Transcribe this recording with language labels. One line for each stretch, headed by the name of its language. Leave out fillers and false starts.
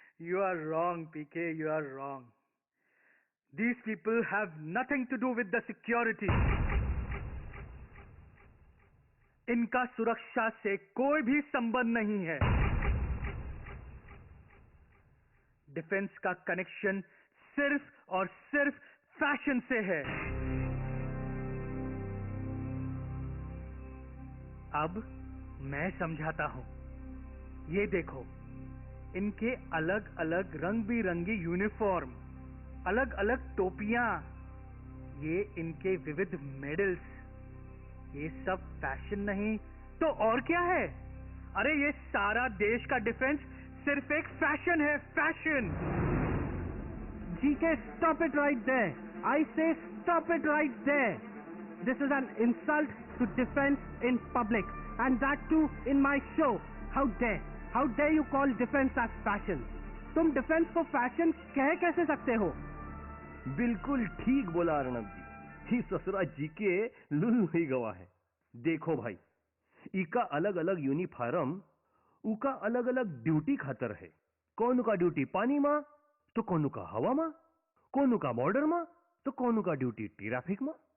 English: You are wrong, PK, you are wrong. These people have nothing to do with the security.
Hindi: इनका सुरक्षा से कोई भी संबंध नहीं है। डिफेंस का कनेक्शन सिर्फ और सिर्फ फैशन से है। अब मैं समझाता हूं। ये देखो, इनके अलग अलग रंग बिरंगी यूनिफॉर्म, अलग अलग टोपियां, ये इनके विविध मेडल्स, ये सब फैशन नहीं तो और क्या है? अरे ये सारा देश का डिफेंस सिर्फ एक फैशन है, fashion.
English: GK, stop it right there. I say stop it right there. This is an insult to defense in public, and that too in my show. How dare you call defense as fashion?
Hindi: तुम defence को fashion कह कैसे सकते हो? बिल्कुल ठीक बोला अर्णव जी। ही ससुरा जी के लुल्लु ही गवा है। देखो भाई, इका अलग अलग यूनिफॉर्म, उका अलग अलग ड्यूटी खातर है। कौन का ड्यूटी पानी में, तो कौन का हवा में, कौन का बॉर्डर में, तो कौन का ड्यूटी ट्रैफिक में।